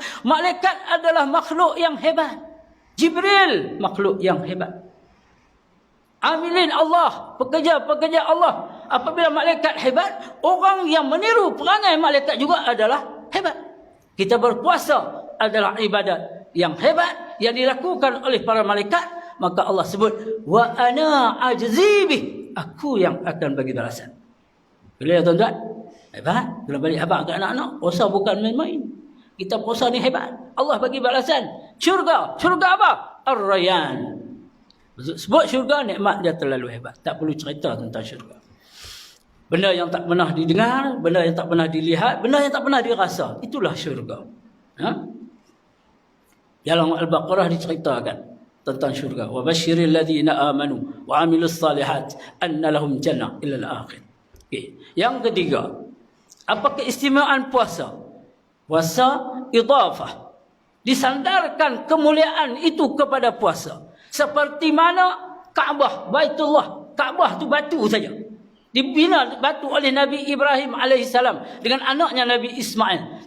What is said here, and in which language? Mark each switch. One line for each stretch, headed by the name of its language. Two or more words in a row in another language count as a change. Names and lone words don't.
Malay: Malaikat adalah makhluk yang hebat. Jibril makhluk yang hebat.
Arabic: عاملين الله,
Malay: pekerja-pekerja Allah. Apabila malaikat hebat, orang yang meniru perangai malaikat juga adalah hebat. Kita berpuasa adalah ibadat yang hebat yang dilakukan oleh para malaikat. Maka Allah sebut,
Arabic: وأنا أجزي به,
Malay: aku yang akan bagi balasan. Boleh ya tuan-tuan? Hebat. Kalau balik abang ke anak-anak, puasa bukan main-main. Kita puasa ni hebat. Allah bagi balasan. Syurga. Syurga apa? Ar-Rayyan. Sebut syurga, nikmat dia terlalu hebat. Tak perlu cerita tentang syurga. Benda yang tak pernah didengar, benda yang tak pernah dilihat, benda yang tak pernah dirasa. Itulah syurga. Ha? Dalam Al-Baqarah diceritakan tentang syurga.
Arabic: وبشر الذين آمنوا وعملوا الصالحات أن لهم جنة إلى الآخر.
Malay: Okay. Yang ketiga, apa keistimewaan puasa? Puasa idafah. Disandarkan kemuliaan itu kepada puasa. Seperti mana Kaabah, Baitullah. Kaabah tu batu saja. Dibina batu oleh Nabi Ibrahim alaihissalam dengan anaknya Nabi Ismail.